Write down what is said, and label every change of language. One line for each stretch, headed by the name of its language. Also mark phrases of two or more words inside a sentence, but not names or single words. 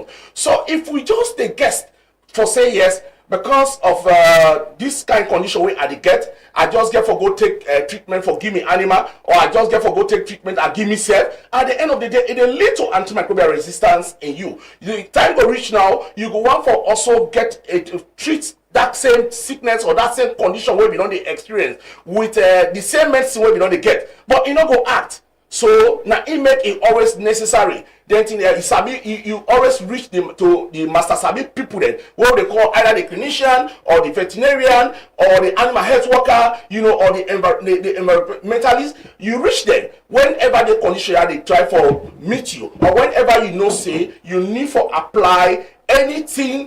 Nigerian Pidgin: So if we just dey guess for say yes, because of this kind of condition wey I dey get, I just get for go take treatment for give me animal, or I just get for go take treatment and give me self. At the end of the day, it dey lead to antimicrobial resistance in you. The time go reach now, you go want for also get to treat that same sickness or that same condition wey we don dey experience with the same medicine wey we don dey get, but e no go act. So now it make it always necessary. Then you always reach to the master sabi people then, what they call either the clinician or the veterinarian or the animal health worker, or the environmentalist. You reach them whenever the condition they try for meet you, or whenever say you need for apply anything.